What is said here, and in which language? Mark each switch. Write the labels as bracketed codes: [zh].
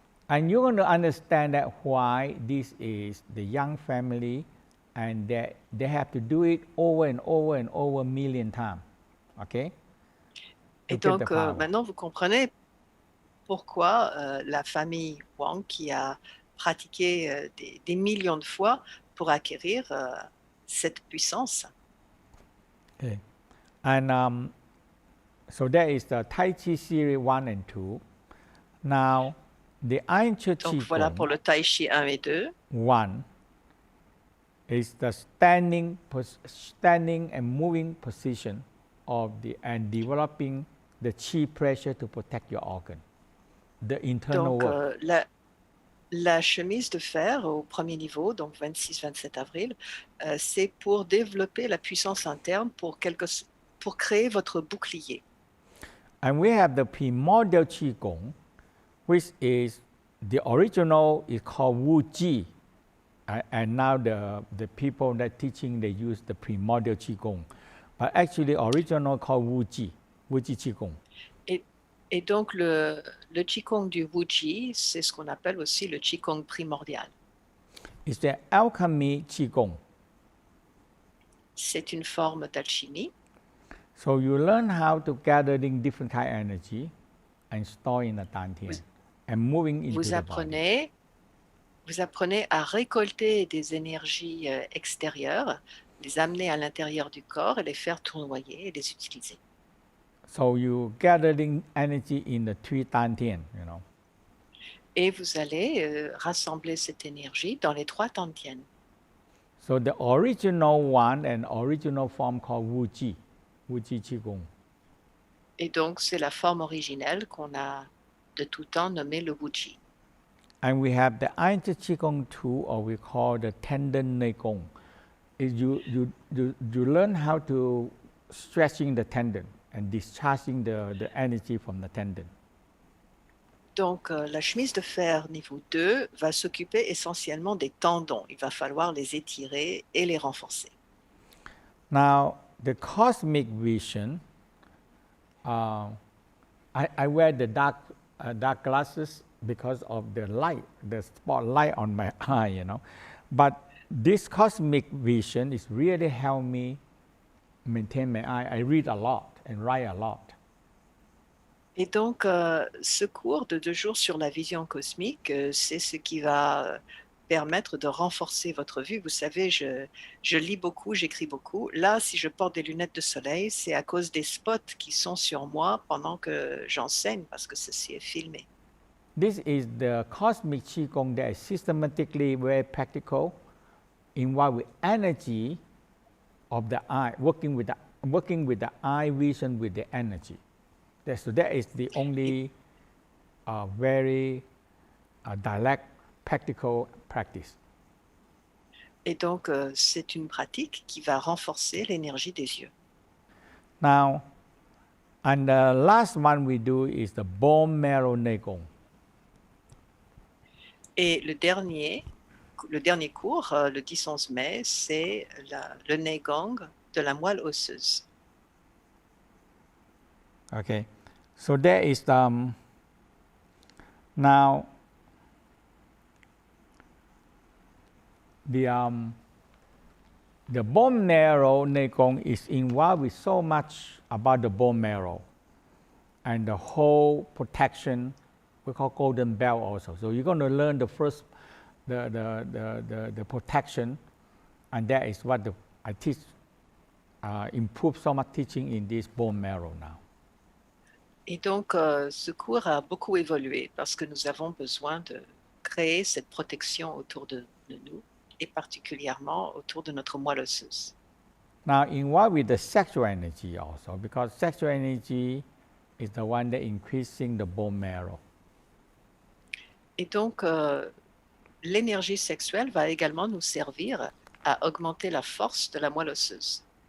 [en] And you're going to understand that why this is the young family and that they have to do it over and over and over a million times. Okay? [fr] Et donc, maintenant, vous comprenez pourquoi la famille Wang, qui a pratiqué des millions de fois pour acquérir cette puissance. [en] Okay. And so that is the Tai Chi series 1 and 2. Now, the Ainchi [fr] Donc voilà pour le Tai Chi 1 et 2. [en] 1 is the standing and moving position and developing the chi pressure to protect your organ. The internal [fr] donc, [en] work. [fr] La chemise de fer au premier niveau, donc 26-27 avril, c'est pour développer la puissance interne pour créer votre bouclier. [en] And we have the primordial Qigong, which is the original is called Wu Ji. And now the people that teaching, they use the primordial Qigong. But actually original called Wu Ji Qigong. [fr] Et donc, le Qigong du Wuji, c'est ce qu'on appelle aussi le Qigong primordial. [en] It's the alchemy qigong. [fr] C'est une forme d'alchimie. [en] So you learn how to gathering different kind of energy and store in the dantian [fr] Vous, [en] and moving into [fr] vous [en] the body. [fr] apprenez, vous apprenez à récolter des énergies extérieures, les amener à l'intérieur du corps et les faire tournoyer et les utiliser. [en] So you gathering energy in the three dantian, you know. [fr] Et vous allez rassembler cette énergie dans les trois dantians. [en] So the original one and original form called Wuji, Wuji qigong. [fr] Et donc, c'est la forme originelle qu'on a de tout temps nommée le Wuji. [en] And we have the Ainchi qigong too, or we call the tendon neigong. Is you learn how to stretching the tendon and discharging the energy from the tendon. [fr] Donc, la chemise de fer niveau 2 va s'occuper essentiellement des tendons. Il va falloir les étirer et les renforcer. [en] Now, the cosmic vision, I wear the dark glasses because of the light, the spotlight on my eye, you know. But this cosmic vision is really help me maintain my eye. I read a lot and write a lot. [fr] Et donc, ce cours de 2 jours sur la vision cosmique, c'est ce qui va permettre de renforcer votre vue. Vous savez, je lis beaucoup, j'écris beaucoup. Là, si je porte des lunettes de soleil, c'est à cause des spots qui sont sur moi pendant que j'enseigne, parce que ceci est filmé. [en] This is the cosmic qigong that is systematically very practical, involved with energy of the eye, working with the eye vision with the energy. So that is the only very direct practical practice. [fr] Et donc, c'est une pratique qui va renforcer l'énergie des yeux. [en] Now, and the last one we do is the bone marrow neigong. [fr] Et le dernier cours, le 10-11 mai, c'est le Neigong de la moelle osseuse. [en] Okay, so there is now the bone marrow neigong is involved with so much about the bone marrow and the whole protection. We call golden belt also. So you're going to learn the first the protection, and that is what I teach. Improve so much teaching in this bone marrow now. [fr] Et donc, ce cours a beaucoup évolué parce que nous avons besoin de créer cette protection autour de nous et particulièrement autour de notre moelle osseuse. [en] Now, involved with the sexual energy also, because sexual energy is the one that increasing the bone marrow. [fr] Et donc, l'énergie sexuelle va également nous servir à augmenter la force de la moelle osseuse.